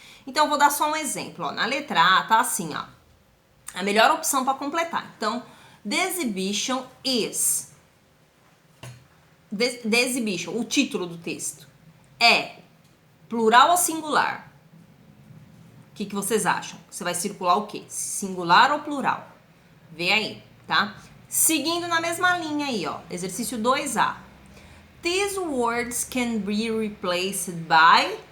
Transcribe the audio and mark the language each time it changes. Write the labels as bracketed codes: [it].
[pt] Então, eu vou dar só um exemplo. Ó. Na letra A, tá assim, ó. A melhor opção para completar. Então, [en] the exhibition is. The exhibition, [pt] o título do texto, é plural ou singular? O que vocês acham? Você vai circular o quê? Singular ou plural? Vê aí, tá? Seguindo na mesma linha aí, ó. Exercício 2A. [en] These words can be replaced by...